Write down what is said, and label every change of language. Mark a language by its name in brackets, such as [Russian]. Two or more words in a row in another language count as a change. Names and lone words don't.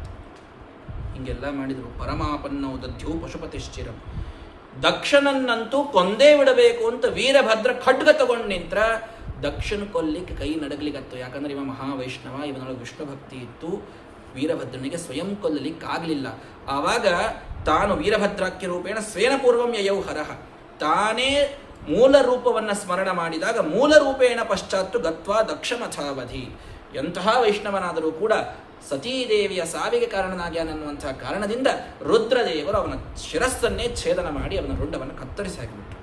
[Kannada] ಹಿಂಗೆಲ್ಲ ಮಾಡಿದ್ರು. [Sanskrit] ಪರಮಾಪನ್ನೋ ದಧ್ಯೋ ಪಶುಪತಿಶ್ಚಿರಂ. [Kannada] ದಕ್ಷನನ್ನಂತೂ ಕೊಂದೇ ಬಿಡಬೇಕು ಅಂತ ವೀರಭದ್ರ ಖಡ್ಗ ತಗೊಂಡು ನಿಂತ್ರ. ದಕ್ಷನ ಕೊಲ್ಲಿಕ್ಕೆ ಕೈ ನಡಗ್ಲಿಕ್ಕತ್ತು. ಯಾಕಂದ್ರೆ ಇವ ಮಹಾವೈಷ್ಣವ, ಇವನೊಳಗೆ ವಿಷ್ಣು ಭಕ್ತಿ ಇತ್ತು. ವೀರಭದ್ರನಿಗೆ ಸ್ವಯಂ ಕೊಲ್ಲಲಿಕ್ಕಾಗಲಿಲ್ಲ. ಆವಾಗ ತಾನು [Sanskrit] ವೀರಭದ್ರಾಖ್ಯ ರೂಪೇಣ ಸ್ವೇನ ಪೂರ್ವಂ ಯಯೌ ಹರಹ. [Kannada] ತಾನೇ ಮೂಲ ರೂಪವನ್ನು ಸ್ಮರಣ ಮಾಡಿದಾಗ [Sanskrit] ಮೂಲ ರೂಪೇಣ ಪಶ್ಚಾತ್ತು ಗತ್ವಾ ದಕ್ಷಮಥಾವಧಿ. [Kannada] ಎಂತಹ ವೈಷ್ಣವನಾದರೂ ಕೂಡ ಸತೀದೇವಿಯ ಸಾವಿಗೆ ಕಾರಣನಾಗ್ಯಾನನ್ನುವಂತಹ ಕಾರಣದಿಂದ ರುದ್ರದೇವರು ಅವನ ಶಿರಸ್ಸನ್ನೇ ಛೇದನ ಮಾಡಿ ಅವನ ರುಂಡವನ್ನು ಕತ್ತರಿಸಿ ಹಾಕಿಬಿಟ್ರು.